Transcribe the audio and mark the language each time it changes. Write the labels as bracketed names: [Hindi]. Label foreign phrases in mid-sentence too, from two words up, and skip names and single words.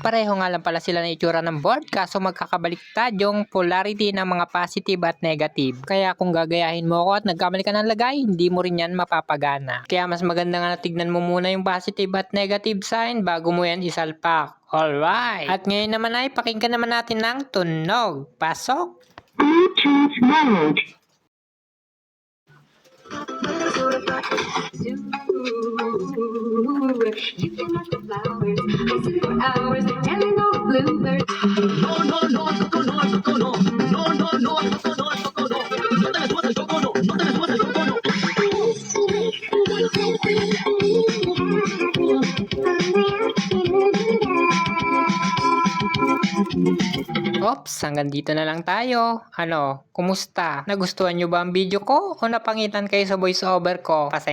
[Filipino] Pareho nga lang pala sila na itsura ng board, kaso magkakabaliktad yung polarity ng mga positive at negative. Kaya kung gagayahin mo ako at nagkamali ka ng lagay, hindi mo rin yan mapapagana. Kaya mas maganda nga na tignan mo muna yung positive at negative sign bago mo yan isalpak. [English] Alright. [Filipino] At ngayon naman ay pakinggan naman natin ng tunog. Pasok! [English] Bluetooth mode. You can ask the flowers. I sit for hours and telling all the bluebirds. [Spanish] No, no, no, Choco, no, Choco, no. No, no, no, Choco, no, Choco, no. No te me subas el Choco, no. No te me subas el Choco, no. [Filipino] Ops, hanggang dito na lang tayo. Ano, kumusta? Nagustuhan nyo ba ang video ko o napangitan kayo sa voice over ko?